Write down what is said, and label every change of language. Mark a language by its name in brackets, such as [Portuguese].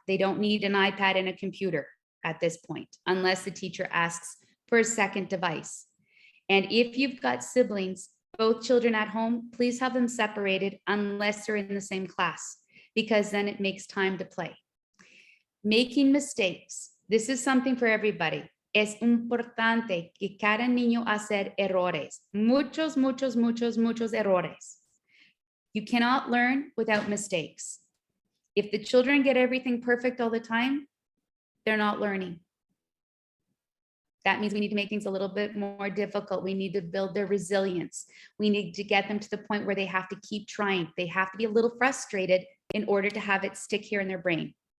[English] They don't need an iPad and a computer at this point, unless the teacher asks for a second device. And if you've got siblings, both children at home, please have them separated unless they're in the same class, because then it makes time to play. Making mistakes. This is something for everybody. [Spanish] Es importante que cada niño hacer errores. Muchos errores. [English] You cannot learn without mistakes. If the children get everything perfect all the time, they're not learning. That means we need to make things a little bit more difficult. We need to build their resilience. We need to get them to the point where they have to keep trying. They have to be a little frustrated in order to have it stick here in their brain.